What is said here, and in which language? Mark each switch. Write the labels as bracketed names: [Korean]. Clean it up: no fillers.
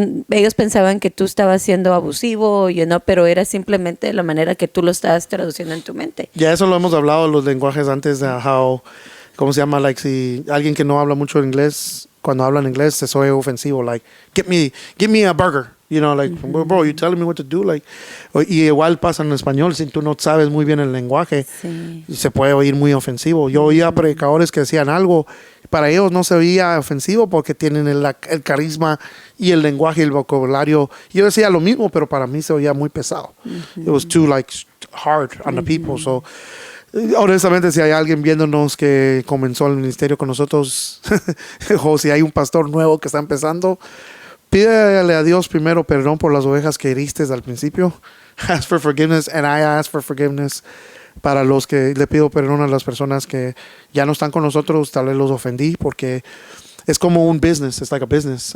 [Spanish] ellos pensaban que tú estabas siendo abusivo, pero era simplemente la manera que tú lo estabas traduciendo en tu mente. Ya eso lo hemos hablado en los lenguajes antes, de ¿cómo se llama? [English] Like, [Spanish] si alguien que no habla mucho inglés, cuando habla en inglés, se soy ofensivo. [English] Like, give me a burger. Like, bro, you telling me what to do? Like, [Spanish] y igual pasa en español, si tú no sabes muy bien el lenguaje, Sí. se puede oír muy ofensivo. Yo oía predicadores que decían algo, para ellos no se oía ofensivo porque tienen el carisma y el lenguaje y el vocabulario. Yo decía lo mismo, pero para mí se oía muy pesado. [English] It was too hard on the people. So, [Spanish] honestamente, si hay alguien viéndonos que comenzó el ministerio con nosotros, o si hay un pastor nuevo que está empezando, pídele a Dios primero perdón por las ovejas que heriste al principio. [English] Ask for forgiveness, and I ask for forgiveness [Spanish] para los que le pido perdón a las personas que ya no están con nosotros. Tal vez los ofendí porque Es como un business. [English] It's like a business.